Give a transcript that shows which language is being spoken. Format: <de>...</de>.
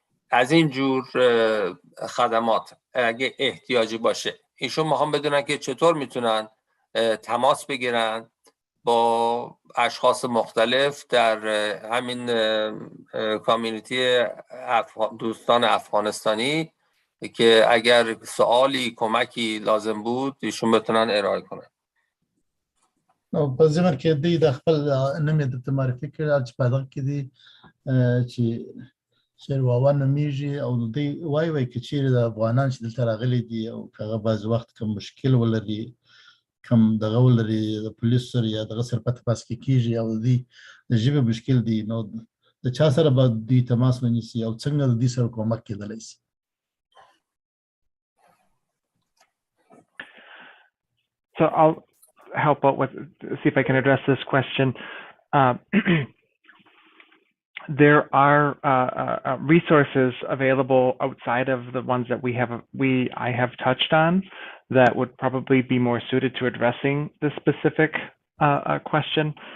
<fa>از این جور خدمات اگه احتیاجی باشه ایشون میخوام بدونن که چطور میتونن تماس بگیرن با اشخاص مختلف در همین کامیونیتی دوستان افغانستانی که اگر سوالی کمکی لازم بود ایشون بتونن ارائه کنن.</fa> <ps>نو په ضمن کې دوی د خپل نوم یې درته معرفي کړی چې په دغه کې دي چې شیرواوا نومیږي او دوی وایي که چیرې د افغانان چې دلته راغلي دي او هغه بعضې وخت کوم مشکل ولري، کوم دغه ولري د پولیسو سره یا دغه سره پته پاس کې کېږي او د دوی د ژبې مشکل دی، نو د چا سره به دوی تماس ونیسي او څنګه د دوی سره کومک کېدلی شي؟</ps> <en>So I'll help out with, see if I can address this question. There are resources available outside of the ones that I have touched on that would probably be more suited to addressing the specific question.</en>